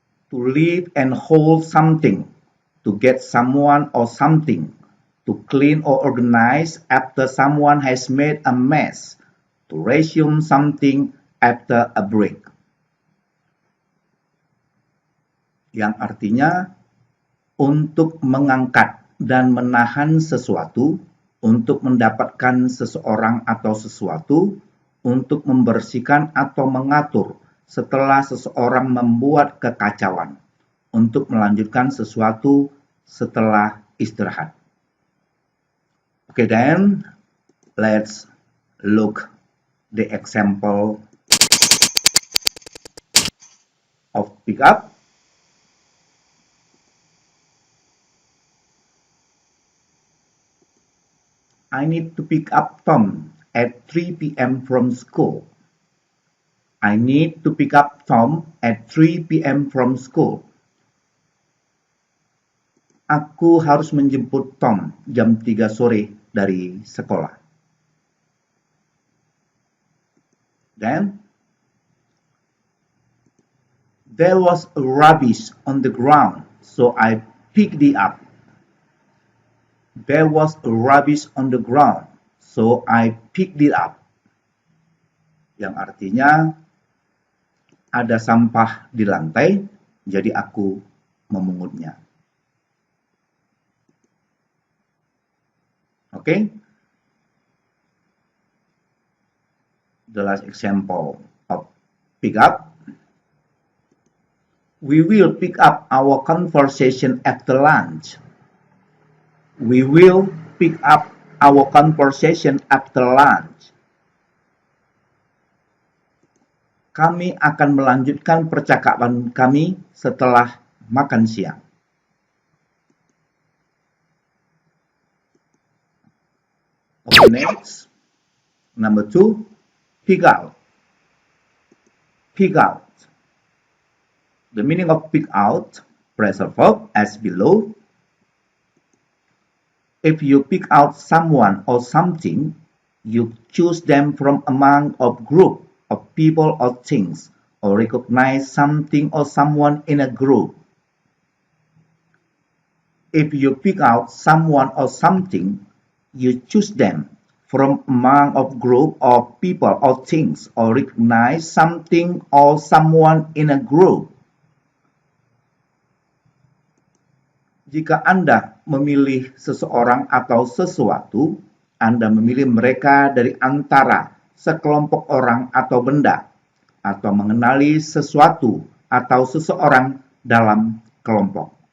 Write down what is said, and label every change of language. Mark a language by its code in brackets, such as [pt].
[en] To lift and hold something, to get someone or something, to clean or organize after someone has made a mess, to resume something after a break. [id] Yang artinya untuk mengangkat dan menahan sesuatu, untuk mendapatkan seseorang atau sesuatu, untuk membersihkan atau mengatur setelah seseorang membuat kekacauan, untuk melanjutkan sesuatu setelah istirahat. [en] Okay, then let's look the example of pick up. I need to pick up Tom at 3 p.m. from school. I need to pick up Tom at 3 p.m. from school. [id] Aku harus menjemput Tom jam 3 sore dari sekolah. [en] Then, there was rubbish on the ground, so I picked it up. There was rubbish on the ground, so I picked it up. [id] Yang artinya, ada sampah di lantai, jadi aku memungutnya. [en] Okay? The last example of pick up. We will pick up our conversation after lunch. We will pick up our conversation after lunch. [id] Kami akan melanjutkan percakapan kami setelah makan siang. [en] Okay, next. Number 2, pick out. Pick out. The meaning of pick out, phrasal verb as below. If you pick out someone or something, you choose them from among a group of people or things, or recognize something or someone in a group. If you pick out someone or something, you choose them from among a group of people or things, or recognize something or someone in a group. [id] Jika Anda memilih seseorang atau sesuatu, Anda memilih mereka dari antara sekelompok orang atau benda, atau mengenali sesuatu atau seseorang dalam kelompok.